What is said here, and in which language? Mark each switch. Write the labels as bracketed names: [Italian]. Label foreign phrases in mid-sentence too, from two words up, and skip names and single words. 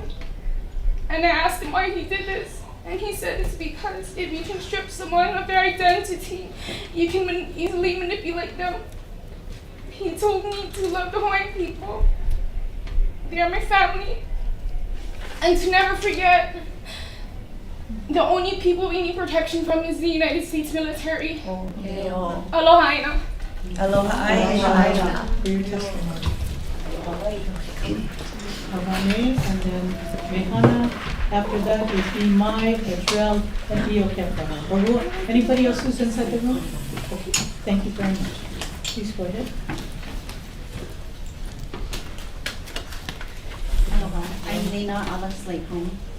[English] And I asked him why he did this, and he said it's because if you can strip someone of their identity, you can easily manipulate them. He told me to love the Hawaiian people. They are my family. And to never forget, the only people we need protection from is the United States military. [Hawaiian] Aloha, āINA. Aloha āINA. [English] For your testimony. Havane, and then Mehana. After that is Be Mai, Israel, and Iokepana. Or anybody else who's inside the room? Okay, thank you very much. Please go ahead. Aloha, I'm Lena Alice Lakeholm.